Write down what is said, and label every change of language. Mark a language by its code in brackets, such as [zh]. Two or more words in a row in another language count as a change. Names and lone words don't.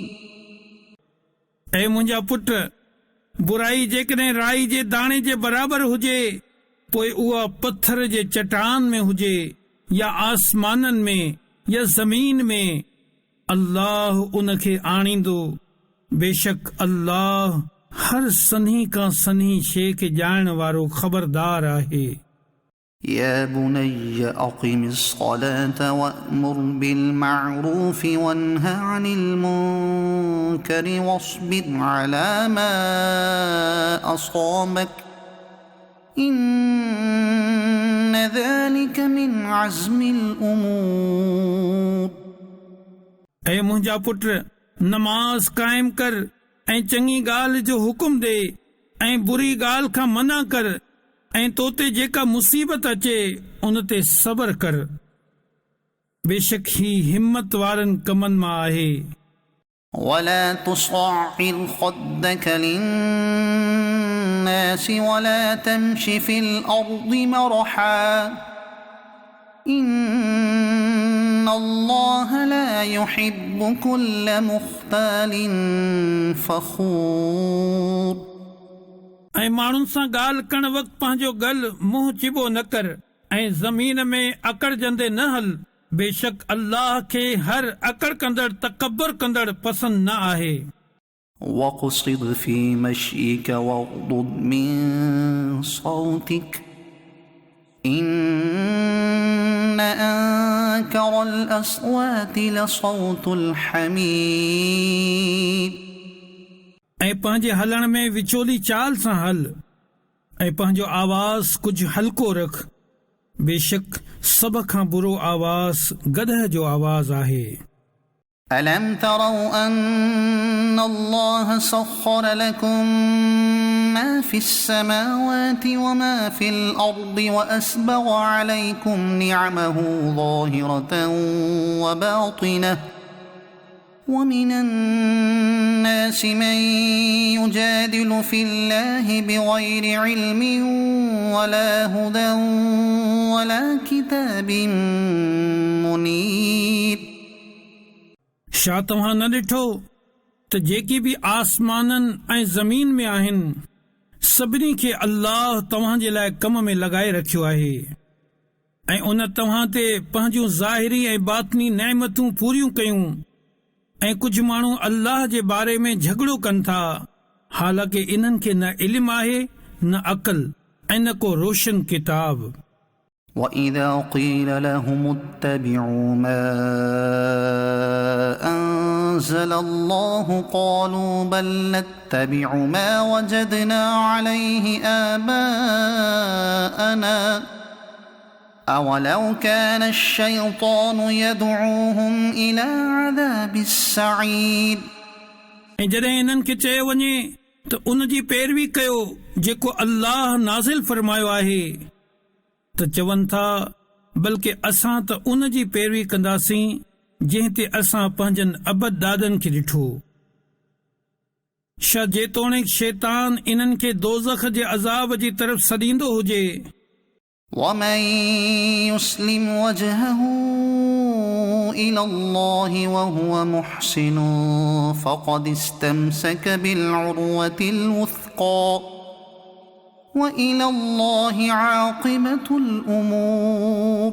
[sd] ऐं मुंहिंजा पुट, बुराई जेकॾहिं राई जे दाणे जे बराबर हुजे पोइ उहा पत्थर जे चट्टान में हुजे या आसमाननि में या ज़मीन में, अल्लाह उन खे आणींदो। बेशक अल्लाह हर सन्ही खां सन्ही शइ खे ॼाणण वारो ख़बरदार आहे। [ar] يا بني أقم الصلاة وأمر بالمعروف وانه عن المنكر واصبر على ما أصابك إن ذلك من عزم الأمور. [sd] ऐं मुंहिंजा पुट, नमाज़ क़ाइम कर ऐं चङी ॻाल्हि जो हुकुम ॾे ऐं बुरी ॻाल्हि खां मना कर ऐं तो ते जेका मुसीबत अचे उन ते सबर कर। बेशक ही हिम्मत वारनि कमनि मां आहे। [ar] ولا تصعر خدك للناس ولا تمش في الأرض مرحا إن الله لا يحب كل مختال فخور. [sd] ऐं माण्हुनि सां ॻाल्हि करण वक़्तु पंहिंजो गल मुंहुं चिबो न कर ऐं ज़मीन में अकड़जंदे न हल। बेशक अल्लाह खे हर अकड़ कंदड़ तकबर कंदड़ पसंदि न आहे। [ar] وَاقْصِدْ فِي مَشْيِكَ وَاغْضُضْ مِنْ صَوْتِكَ إِنَّ أَنْكَرَ الْأَصْوَاتِ لَصَوْتُ الْحَمِيرِ. [sd] ऐं पंहिंजे हलण में विचोली चाल सां हल ऐं पंहिंजो आवाज़ कुझु हल्को रख। बेशक सभ खां बुरो आवाज़ गदह जो आवाज़ आहे। [ar] ألم تروا أن الله سخر لكم ما في السماوات وما في الأرض وأسبغ عليكم نعمه ظاهرة وباطنة ومن الناس من يجادل في الله بغير علم ولا هدى ولا كتاب منير. [sd] छा तव्हां न ॾिठो त जेकी बि आसमाननि ऐं ज़मीन में आहिनि सभिनी खे अल्लाह तव्हां जे लाइ कम में लॻाए रखियो आहे। ऐं उन तव्हां ते पंहिंजूं ज़ाहिरी ऐं बातनी नेमतूं पूरियूं कयूं ऐं कुझु माण्हू अल्लाह जे बारे में झगड़ो कनि था, हालांकि इन्हनि खे न इल्मु आहे न अक़ल ऐं न को रोशन किताब। [ar] وَإِذَا قِيلَ لَهُمُ اتَّبِعُوا مَا أَنزَلَ اللَّهُ قَالُوا بَلْ نَتَّبِعُ مَا وَجَدْنَا عَلَيْهِ آبَاءَنَا أَوَلَوْ كَانَ الشَّيْطَانُ يَدْعُوهُمْ إِلَى عَذَابِ السَّعِيرِ। [sd] ऐं जॾहिं इन्हनि खे चयो वञे त उन जी पैरवी कयो जेको अल्लाह नाज़िल फरमायो आहे, त चवनि था बल्कि असां त उन जी पैरवी कंदासीं जंहिं ते असां पंहिंजनि अबद दादनि खे ॾिठो। छा जेतोणीकि शैतान इन्हनि खे दोज़ख जे अज़ाब जी तरफ़ सॾींदो हुजे। [ar] وَمَن يُسْلِمْ وَجْهَهُ إِلَى اللَّهِ وَهُوَ مُحْسِنٌ فَقَدِ اسْتَمْسَكَ بِالْعُرْوَةِ الْوُثْقَى وَإِلَى اللَّهِ عَاقِبَةُ الْأُمُورِ।